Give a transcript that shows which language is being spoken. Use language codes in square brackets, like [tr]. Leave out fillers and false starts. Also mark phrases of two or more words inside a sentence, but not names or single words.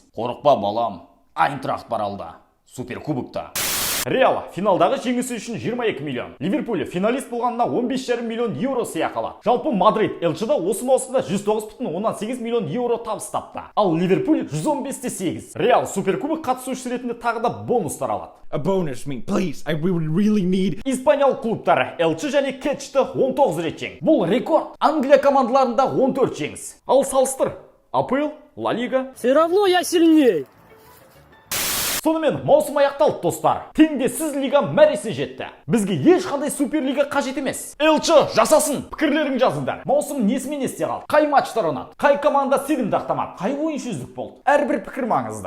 [kk] Қорықпа балам, Айнтрахт бар алда, суперкубокта. Реал финалдағы жеңісі үшін 22 миллион. Ливерпуль финалист болғанына 15,5 миллион евро сыйақылы. Жалпы Мадрид Элчеда осы маусымда 109,8 миллион евро табыс тапты. Ал Ливерпуль 115,8. Реал суперкубок қатысушысы ретінде тағы да бонустар алады. [en] A bonus, please. We would really need. [kk] Испаниялық клубтары Элче және Кетчті 19 рет жеңді. Бұл рекорд. Англия командаларында 14 жеңіс. Ал салыстыр. АПЛ, Ла Лига. [ru] Все равно я сильней. [kk] Сонымен маусым аяқталды достар. Теңдессіз лига мәресе жетті. Бізге ешқандай суперлига қажет емес. Элче жасасын, пікірлерің жазыңдар. Маусым несімен есте қалды? Қай матчтар ойнады? Қай команда сенімді ақтамады? Қай ойыншы үздік болды? Әрбір пікір маңызды.